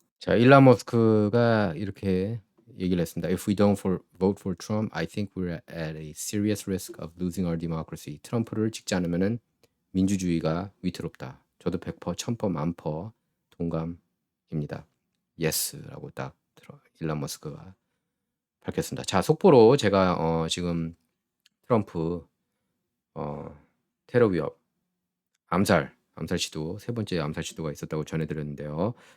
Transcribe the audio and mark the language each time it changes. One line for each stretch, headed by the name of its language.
Korean: 자, 일론 머스크가 이렇게 얘기를 했습니다.
English: If we don't vote for Trump, I think we're at a serious risk of losing our democracy.
Korean: 트럼프를 찍지 않으면은 민주주의가 위태롭다. 저도 100%, 1000%, 1000% 동감입니다. Yes라고 딱 일론 머스크가 밝혔습니다. 자, 속보로 제가 지금 트럼프 테러 위협, 암살 시도, 세 번째 암살 시도가 있었다고 전해드렸는데요.